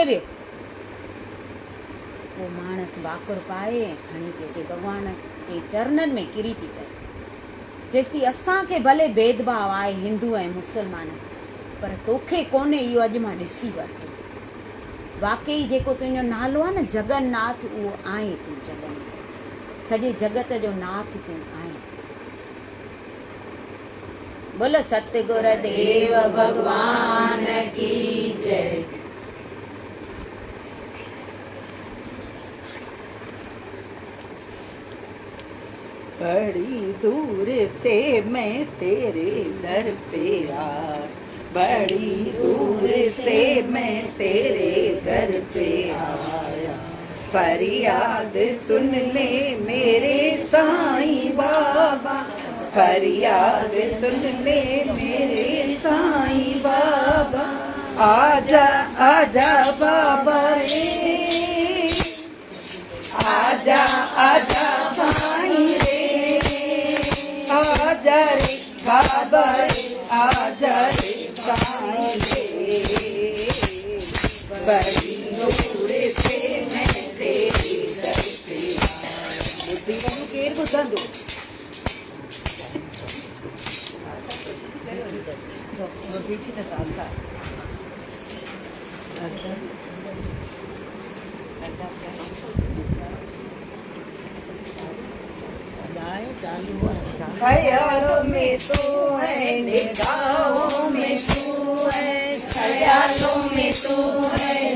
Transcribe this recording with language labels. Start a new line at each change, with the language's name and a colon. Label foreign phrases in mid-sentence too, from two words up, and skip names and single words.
Sindhi: पोइ माण्हू वाकुर पाए ऐं खणी पियो अचे भॻवान जे चरणनि में किरी थी पए। चएसि थी असांखे भले भेदभाव आहे हिंदू ऐं मुस्लमान, पर तोखे कोन्हे, इहो अॼु मां ॾिसी वरितो। वाकई जेको तुंहिंजो नालो आहे न जगन्नाथ, उहो आहे तूं जगन्नाथ, सॼे जगत जो नाथ तूं आहे।
Hindi: बोलो सतगुर देव भगवान की जय। बड़ी दूर से मैं तेरे दर पे आया, बड़ी दूर से मैं तेरे दर पे आया, फरियाद सुन ले मेरे साईं बाबा, फरियाद सुन ले मेरे साईं बाबा, आजा आजा बाबा रे, आजा आजा साईं रे, आजा रे बाबा रे, आजा रे साईं रे, बड़ी दूर से मैं तेरे दर पे आया। बुद्धि वालों
Sindhi: केर ॿुधंदो?
Hindi: बीठी न चालता ख्यालों में तू है, निगाहों में तू है, ख्यालों में तू है,